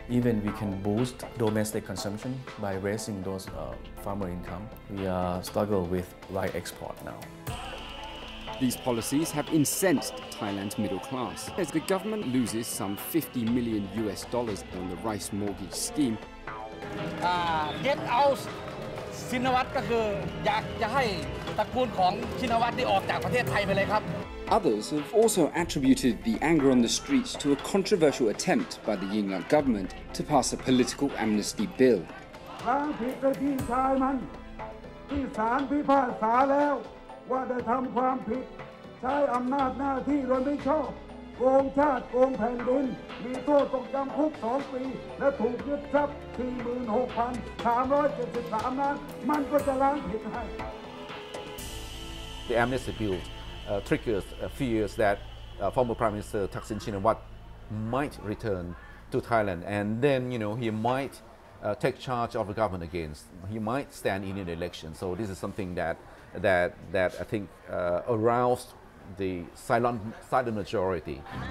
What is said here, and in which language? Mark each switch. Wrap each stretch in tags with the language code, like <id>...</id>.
<en>Even we can boost domestic consumption by raising those farmer income. We are struggling with rice export now. These policies have incensed Thailand's middle class, as the government loses some $50 million on the rice mortgage scheme. Get out</en> <th>ชินวัตรก็คืออยากจะให้ ตระกูลของชินวัตรได้ออกจากประเทศไทยไปเลยครับ</th> <en>Others have also attributed the anger on the streets to a controversial attempt by the Yingluck government to pass a political amnesty bill.</en> <th>ล้างผิดไปที่ชายมันที่ศาลพิพากษาแล้วว่าได้ทำความผิดใช้อำนาจหน้าที่โดยไม่ชอบโกงชาติโกงแผ่นดินมีโทษต้องจำคุก2 ปีและถูกยึดทรัพย์ 46,373 ล้านมันก็จะล้างผิดให้</th> <en>The amnesty bill triggers fears that former Prime Minister Thaksin Shinawatra might return to Thailand, and then he might take charge of the government again. He might stand in an election. So this is something that I think aroused the silent majority.</en>